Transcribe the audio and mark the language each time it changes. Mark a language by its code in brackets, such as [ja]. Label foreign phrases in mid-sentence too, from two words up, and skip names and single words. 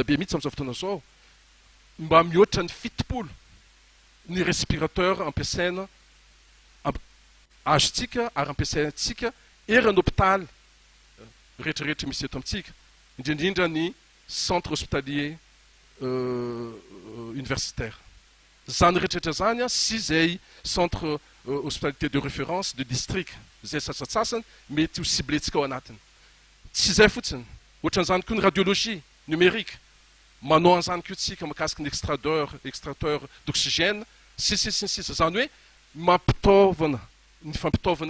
[mg] be mihitsy am'izao fotoana zao mba mihoatra ny fitopolo ny respirateur ampiasaina azotsika ary ampiasaintsika erany hôpitaly rehetrarehetra misy eto amintsika indrindrindra ny [fr] centre hospitalier universitaire [mg] zany rehetrarehetra zany a sy zay [fr] centre hospitalité de référence de district [mg] zay sasatsasany mety ho cibletsika ao anatiny tsy zay fotsiny ohatran'izany koa ny [fr] radiologie numérique [mg] manao an'izany koa tsika mahakasika ny [fr] extracteur d'oxygène [mg] sisy zany hoe mampitaovana ny fampitaovana